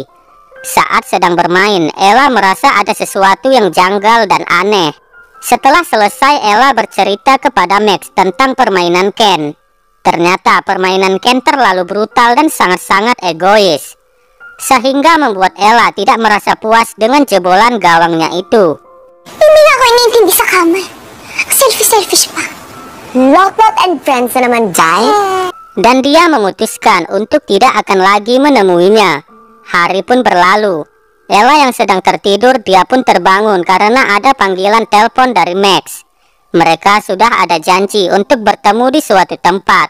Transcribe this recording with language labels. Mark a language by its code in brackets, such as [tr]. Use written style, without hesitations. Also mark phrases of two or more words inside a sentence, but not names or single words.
[id] Saat sedang bermain, Ella merasa ada sesuatu yang janggal dan aneh. Setelah selesai, Ella bercerita kepada Max tentang permainan Ken. Ternyata permainan Ken terlalu brutal dan sangat-sangat egois, sehingga membuat Ella tidak merasa puas dengan jebolan gawangnya itu. [tl] Hindi nga ako inintindi sa kamay. Selfish pa. Lockbot and friends na naman, Jai. [id] Dan dia memutuskan untuk tidak akan lagi menemuinya. Hari pun berlalu. Ella yang sedang tertidur, dia pun terbangun karena ada panggilan telepon dari Max. Mereka sudah ada janji untuk bertemu di suatu tempat.